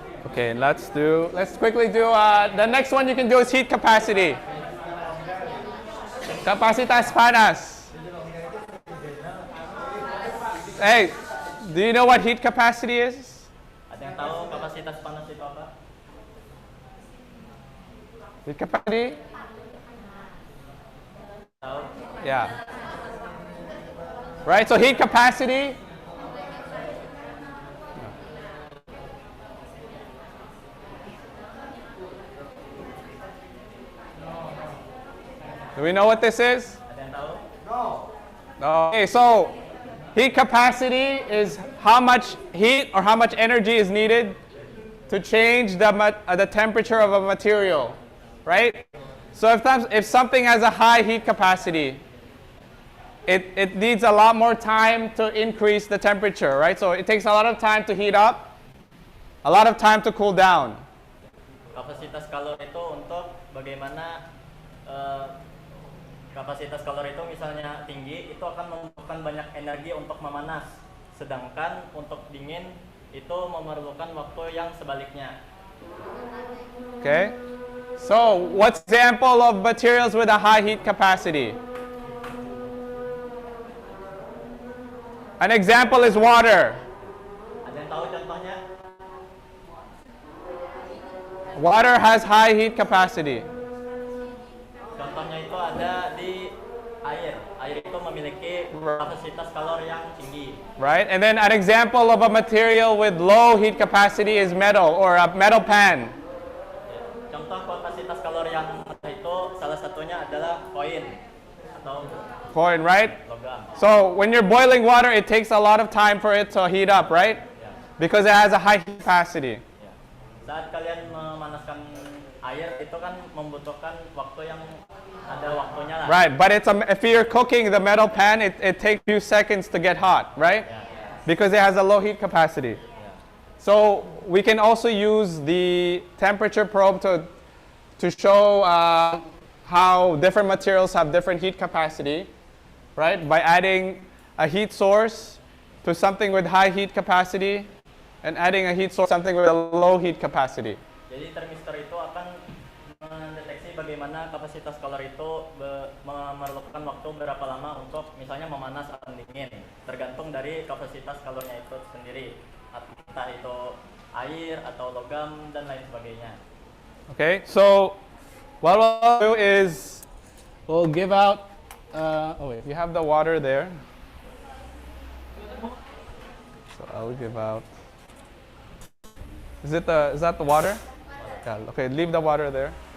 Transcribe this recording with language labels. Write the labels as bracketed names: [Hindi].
[English] Okay, let's quickly do, the next one you can do is heat capacity. [Indonesian] Kapasitas panas. [English] Hey, do you know what heat capacity is? [Indonesian] Ada yang tahu kapasitas panas itu apa? [English] Heat capacity? [Indonesian] Tahu? [English] Yeah. Right, so heat capacity. Do we know what this is? [Indonesian] Ada yang tahu? [English] No. Okay, so heat capacity is how much heat or how much energy is needed to change the temperature of a material, right? So if something has a high heat capacity, it needs a lot more time to increase the temperature, right? So it takes a lot of time to heat up, a lot of time to cool down. [Indonesian] Kapasitas kalori itu untuk bagaimana kapasitas kalori itu misalnya tinggi, itu akan membutuhkan banyak energi untuk memanas. Sedangkan untuk dingin itu memerlukan waktu yang sebaliknya. [English] Okay? So, what's example of materials with a high heat capacity? An example is water. [Indonesian] Ada yang tahu contohnya? [English] Water has high heat capacity. [Indonesian] Contohnya itu ada di air. Air itu memiliki kapasitas kalori yang tinggi. [English] Right? And then an example of a material with low heat capacity is metal or a metal pan. [Indonesian] Contoh kapasitas kalori yang rendah itu salah salah satunya adalah koin atau [English] Coin, right? [Indonesian] logam. [English] So when you're boiling water, it takes a lot of time for it to heat up, right? [Indonesian] Ya. [English] Because it has a high heat capacity. [Indonesian] Ya. Saat kalian memanaskan air itu kan membutuhkan waktu yang ada waktunya lah. [English] Right, but if you're cooking the metal pan, it takes few seconds to get hot, right? [Indonesian] Ya. [English] Because it has a low heat capacity. [Indonesian] Ya. [English] So we can also use the temperature probe to show how different materials have different heat capacity, right? By adding a heat source to something with high heat capacity and adding a heat source to something with a low heat capacity. [Indonesian] Jadi termistor itu akan mendeteksi bagaimana kapasitas kalor itu memerlukan waktu berapa lama untuk misalnya memanas atau dingin, tergantung dari kapasitas kalornya itu sendiri, entah itu air atau logam dan lain sebagainya. [English] Okay, so what we'll do is we'll give out. Oh wait, you have the water there. So I'll give out. Is that the water? Yeah. Okay, leave the water there.